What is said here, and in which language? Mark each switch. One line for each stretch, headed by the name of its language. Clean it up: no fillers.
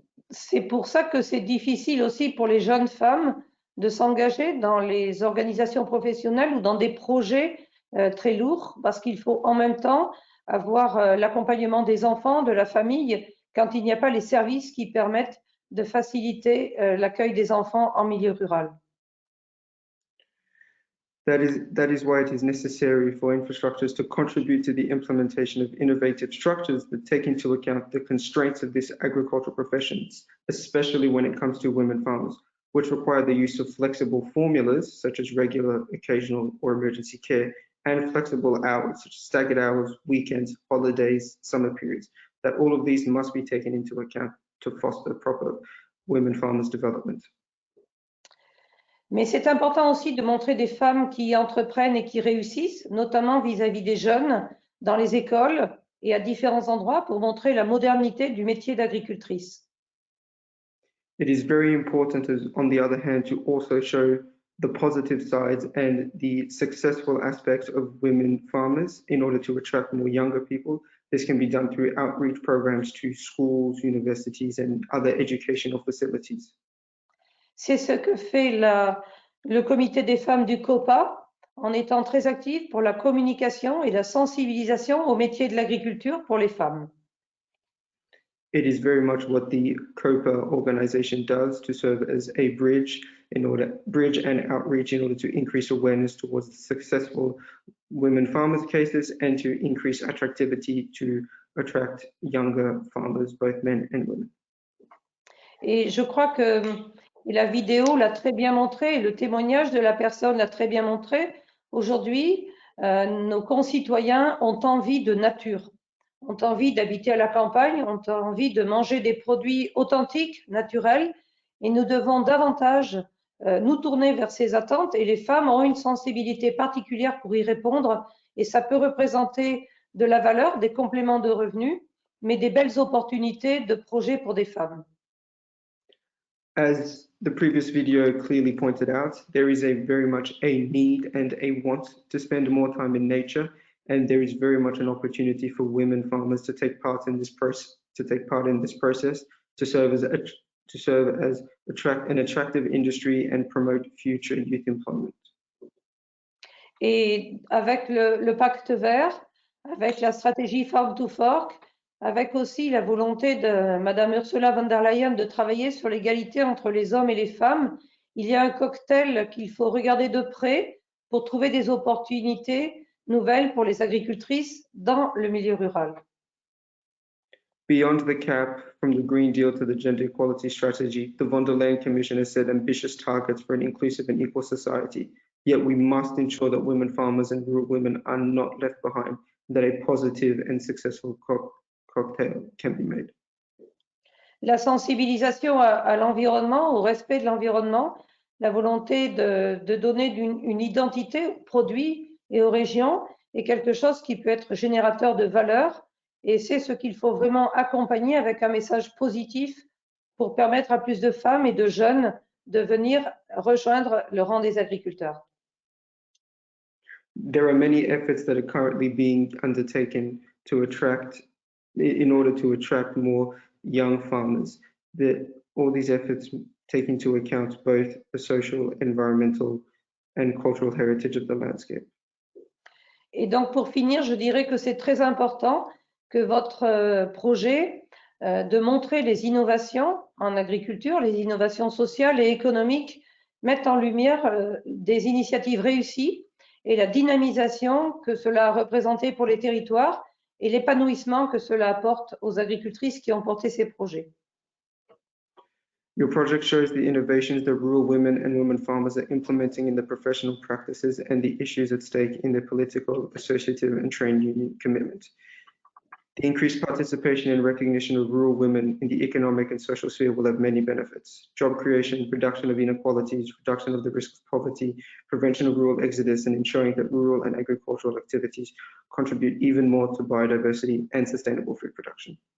French: C'est pour ça que c'est difficile aussi pour les jeunes femmes de s'engager dans les organisations professionnelles ou dans des projets très lourds, parce qu'il faut en même temps avoir l'accompagnement des enfants, de la famille, quand il n'y a pas les services qui permettent de faciliter l'accueil des enfants en milieu rural.
English: That is why it is necessary for infrastructures to contribute to the implementation of innovative structures that take into account the constraints of this agricultural professions, especially when it comes to women farmers, which require the use of flexible formulas such as regular, occasional, or emergency care, and flexible hours such as staggered hours, weekends, holidays, summer periods, that all of these must be taken into account to foster proper women farmers development.
French: Mais c'est important aussi de montrer des femmes qui entreprennent et qui réussissent, notamment vis-à-vis des jeunes, dans les écoles et à différents endroits pour montrer la modernité du métier d'agricultrice.
English: It is very important, on the other hand, to also show the positive sides and the successful aspects of women farmers in order to attract more younger people. This can be done through outreach programs to schools, universities, and other educational facilities.
French: C'est ce que fait le comité des femmes du COPA en étant très actif pour la communication et la sensibilisation au métier de l'agriculture pour les femmes.
English: It is very much what the COPA organization does to serve as a bridge and outreach in order to increase awareness towards the successful women farmers cases and to increase attractivity to attract younger farmers, both men and women.
French: Et je crois que la vidéo l'a très bien montré, et le témoignage de la personne l'a très bien montré. Aujourd'hui, nos concitoyens ont envie de nature, ont envie d'habiter à la campagne, ont envie de manger des produits authentiques, naturels, et nous devons davantage nous tourner vers ces attentes, et les femmes ont une sensibilité particulière pour y répondre, et ça peut représenter de la valeur, des compléments de revenus, mais des belles opportunités de projets pour des femmes.
English: As the previous video clearly pointed out, there is very much a need and a want to spend more time in nature, and there is very much an opportunity for women farmers to take part in this process, to serve as an attractive industry and promote future youth employment.
French: Et avec le pacte vert, avec la stratégie Farm to Fork, avec aussi la volonté de Madame Ursula von der Leyen de travailler sur l'égalité entre les hommes et les femmes, il y a un cocktail qu'il faut regarder de près pour trouver des opportunités nouvelles pour les agricultrices dans le milieu rural.
English: Beyond the CAP, from the Green Deal to the Gender Equality Strategy, the von der Leyen Commission has set ambitious targets for an inclusive and equal society. Yet we must ensure that women farmers and rural women are not left behind, that a positive and successful cocktail can be made.
French: La sensibilisation à l'environnement, au respect de l'environnement, la volonté de donner une identité aux produits et aux régions est quelque chose qui peut être générateur de valeur, et c'est ce qu'il faut vraiment accompagner avec un message positif pour permettre à plus de femmes et de jeunes de venir rejoindre le rang des agriculteurs.
English: There are many efforts that are currently being undertaken in order to attract more young farmers. All these efforts take into account both the social, environmental, and cultural heritage of the landscape.
French: Et donc, pour finir, je dirais que c'est très important que votre projet de montrer les innovations en agriculture, les innovations sociales et économiques, mette en lumière des initiatives réussies et la dynamisation que cela a représenté pour les territoires et l'épanouissement que cela apporte aux agricultrices qui ont porté ces projets.
English: Your project shows the innovations that rural women and women farmers are implementing in their professional practices and the issues at stake in their political, associative, and trade union commitment. The increased participation and recognition of rural women in the economic and social sphere will have many benefits: job creation, reduction of inequalities, reduction of the risk of poverty, prevention of rural exodus, and ensuring that rural and agricultural activities contribute even more to biodiversity and sustainable food production.